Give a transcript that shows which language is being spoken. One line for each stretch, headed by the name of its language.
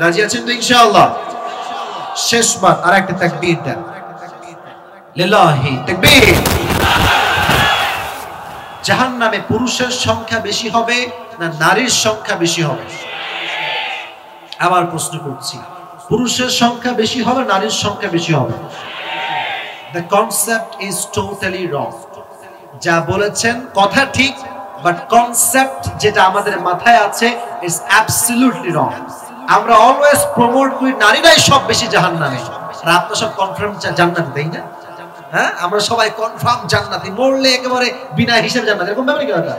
Bangla: রাজি আছেন তো ইনশাআল্লাহ? শেষবার আর একটা তাকবীর দেন, লিল্লাহি তাকবীর। জাহান্নামে পুরুষের সংখ্যা বেশি হবে না নারীর সংখ্যা বেশি হবে? আবার প্রশ্ন করছি, পুরুষের সংখ্যা বেশি হবে নারীর সংখ্যা বেশি হবে?
English: The concept is totally wrong.
Bangla: যা বলেছেন কথা ঠিক, বাট কনসেপ্ট যেটা আমাদের মাথায় আছে
English: is absolutely wrong.
Bangla: আমরা অলওয়েজ প্রমোট করি নারীরাই সব বেশি জাহান্নামে, আর আপনারা সব কনফার্ম জান্নাতে, তাই না? হ্যাঁ, আমরা সবাই কনফার্ম জান্নাতি, মরলে একেবারে বিনা হিসাবে জান্নাত, এরকম ব্যাপার কি?